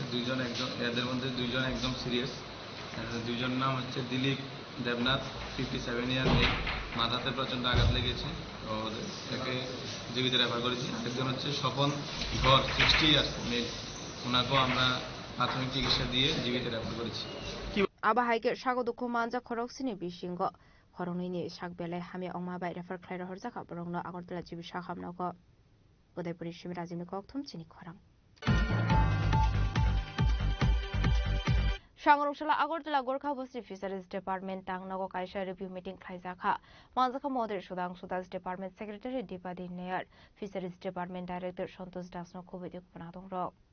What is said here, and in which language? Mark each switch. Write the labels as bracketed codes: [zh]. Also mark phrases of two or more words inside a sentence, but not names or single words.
[bn] এদের মধ্যে 2 জন একদম সিরিয়াস। 2 জন নাম হচ্ছে দিলীপ দেবনাথ, 57 ইয়ার মেয়ে, মাথাতে প্রচণ্ড আঘাত লেগেছে, তো একে জীবিত রেফার করেছি। আরেকজন হচ্ছে স্বপন ঘর, 60 ইয়ার্স মেয়ে, ওনাকেও আমরা প্রাথমিক চিকিৎসা দিয়ে জীবিত রেফার করেছি। [trp] Abahaike shago dokumanja khoroksini bishingo khorongni shakbele hami ongma bai refer khlaira horjaka borongno agortala jibi shakhamnogo Udaipuri shimrajini kokthum chini khorang Shangrongshla Agortala Gorkha Bosri Fisheries Department Tangnago Kaisha [en] review meeting [trp] Khaizakha Manzaka Moder Sudang Sudas Department Secretary Dipadi Nair Fisheries Department Director Santosh Dasno Kovidik Panadong Rock